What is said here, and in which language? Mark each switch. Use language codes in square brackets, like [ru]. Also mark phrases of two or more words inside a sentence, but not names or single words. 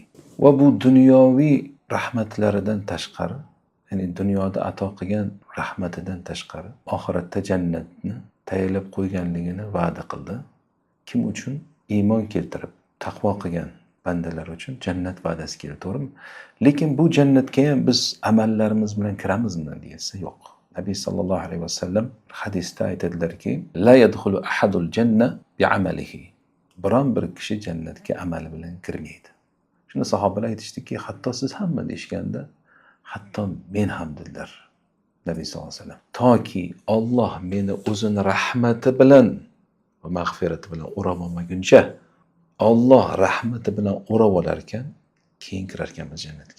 [uz] Va bu dunyoviy rahmatlaridan tashqari, ya'ni dunyoda ato qilgan rahmatidan tashqari, oxiratda jannatni tayyorlab qo'yganligini va'da qildi. Kim uchun? Iymon keltirib, taqvo qilgan bandalar uchun jannat va'dasi keldi, to'g'rimi? Lekin bu jannatga ham biz amallarimiz bilan kiramizmi desa, yo'q. Nabiy [ar] صلى الله عليه وسلم [uz] hadisda aytadilarki, [ar] لا يدخل أحد الجنة بعمله. [uz] Biron bir kishi jannatga amali bilan kirmaydi. Shunda sahobalar aytishdiki, hatto siz hamma deshganda, hatto men ham dedilar. Nabiy [ar] صلى الله عليه وسلم, [uz] toki Alloh meni o'zini rahmati bilan va mag'firati bilan o'rab olmaguncha, Alloh rahmati bilan o'rab olar ekan, keyin kirar ekanmiz jannatga.